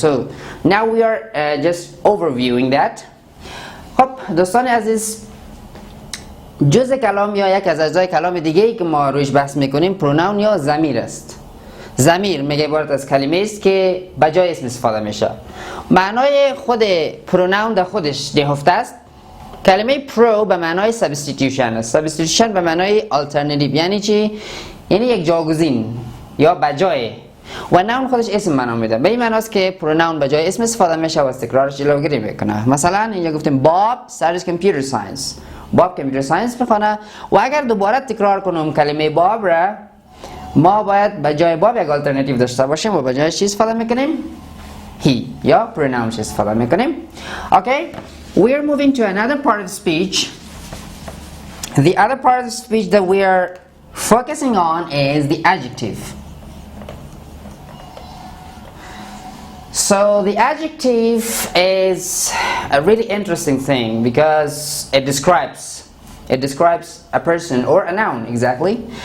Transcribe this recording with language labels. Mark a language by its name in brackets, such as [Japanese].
[English] So now we are just overviewing that. [Persian] خب دوستان عزیز، جز کلام یا یک از اجزای کلام دیگه ای که ما روش بحث میکنیم پروناون یا ضمیر است. ضمیر میگه عبارت از کلمه است که بجای اسم استفاده میشه. معنای خود پروناون در خودش نهفته است. کلمه پرو به معنای سابستیتیوشن است. سابستیتیوشن به معنای آلترناتیو یعنی چی؟ یعنی یک جاگزین یا بجای. و ناون خودش اسم معنا میده. به این معناست که پروناون بجای اسم استفاده میشه و استقرارش جلوگیری میکنه. مثلا اینجا گفتیم باب [English] studies computer science. [Persian] باب کامپیوتر ساینس میخونه و اگر دوباره تکرار کنم کلمه باب را، ما باید به جای باب یک آلترناتیو داشته باشیم و به جای چی استفاده میکنیم؟ he یا pronoun استفاده میکنیم. [English] Okay, we are moving to another part of speech. The other part of speech that we are focusing on is the adjective. So the adjective is a really interesting thing because it describes a person or a noun exactly.